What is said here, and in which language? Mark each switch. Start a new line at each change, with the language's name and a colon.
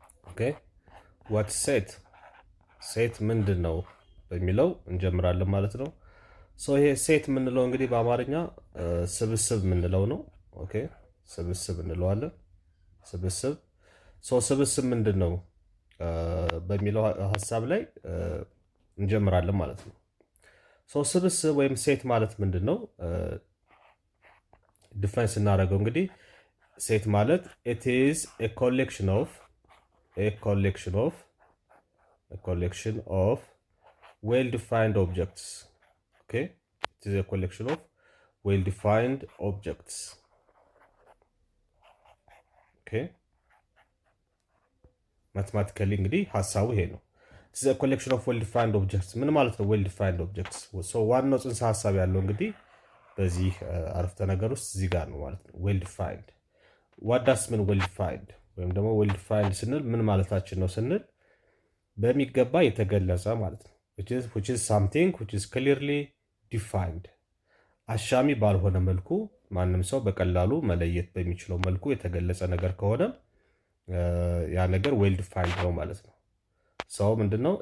English: ኦኬ ዋት ሴት
Amharic: ምንድን ነው በሚለው እንጀምራለን ማለት ነው። ይሄ ሴት የምንለው እንግዲህ በአማርኛ ስብስብ የምንለው ነው። ኦኬ ስብስብ እንለዋለን። ስብስብ ምንድን ነው በሚለው ሀሳብ ላይ እንጀምራለን ማለት ነው። ስብስብ ወይም ሴት ማለት ምንድን ነው? ዲፋይን ስናደርገው እንግዲህ ሴት ማለት
English: it is a collection of well-defined objects. Okay, it is a collection of well-defined objects. Okay, mathematically
Amharic: እንግዲህ ሀሳቡ ይሄ ነው።
English: it is a collection of well-defined objects
Amharic: ምን ማለት ነው? well-defined objects ዋናው ጽንሰ ሀሳብ ያለው እንግዲህ በዚህ አረፍተ ነገር ውስጥ እዚህ ጋር ነው ማለት ነው።
English: well-defined what does mean well-defined
Amharic: ወይም ደግሞ well-defined ስንል ምን ማለታችን ነው ስንል በሚገባ የተገለጸ ማለት ነው።
English: which is something which is clearly defined
Amharic: አሻሚ ባልሆነ መልኩ ማንም ሰው በቀላሉ መለየት በሚችለው መልኩ የተገለጸ ነገር ከሆነ ያ ነገር well defined ነው ማለት ነው። ምንድነው?